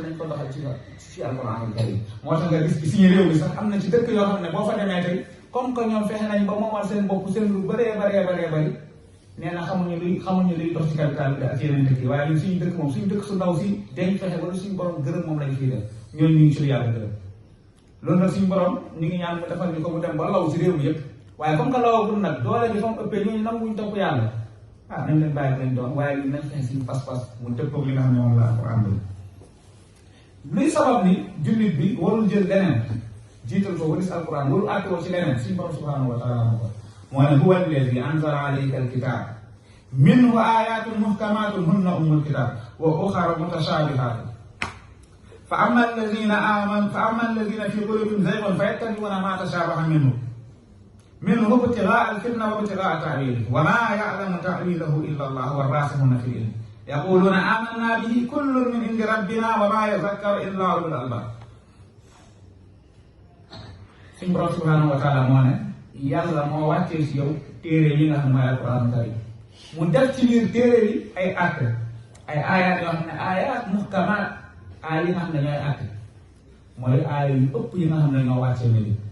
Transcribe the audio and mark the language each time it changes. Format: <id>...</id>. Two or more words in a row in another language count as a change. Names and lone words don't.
<wo>nañ ko doxal ci alquranul karim moo tax nga gis ci suñu réew mi sax am na ci dëkk yoo xam ne boo fa demee tey</wo> <fr>comme que</fr> <wo>ñoom fexe nañ ba moomal seen bopp seen lu bëree bëri nee na xamuñu luy dox ci capital bi ak yeneen dëkk yi waaye ñun suñu dëkk moom suñu dëkk su ndaw si dañ fexe ba suñu borom gërëm moom lañ fiy def ñooñu ñu ngi ci lu yàlla gërëm loolu nag suñu borom ñu ngi ñaan mu defal ñu ko mu dem ba law si réew mi yëpp waaye</wo> <fr>comme que</fr> <wo>lawagul nag doole ji fa mu ëppee ñooñu nanguñ topp yàlla nañ leen bàyyi lañ doon waaye li nañ fexe suñu pas-pas mu dëppoog li nga xam ne moom la alquran bi luy sabab ni jullit bi warul jël leneen jiital ko waris alquran warul àttewoo ci leneen suñu borom</wo> <ar>سبحانه وتعالى</ar> <wo>moo ko moo ne</wo> <ar>هو الذي أنزل عليك الكتاب منه آيات محكمات هن أم الكتاب وأخر متشابهات فأما الذين في قلوبهم زيغ فيتبعون ما تشابه منه ابتغاء الفتنة وابتغاء تأويله وما يعلم تأويله إلا الله والراسخون في العلم يقولون آمنا به كل من عند ربنا وما يذكر إلا أولو الألباب</ar> <wo>suñu borom</wo> <ar>سبحانه وتعالى</ar> <wo>moo ne yàlla moo wàccee si yow téere yi nga xam ne mooy alquran karim mu def ci biir téere yi ay àtte ay aayaat yoo xam ne</wo> <ar>آيات محكمات</ar> <wo>aay yi nga xam ne ñooy àtte mooy aay yu ëpp yi nga xam ne ñoo wàccee ne bi</wo>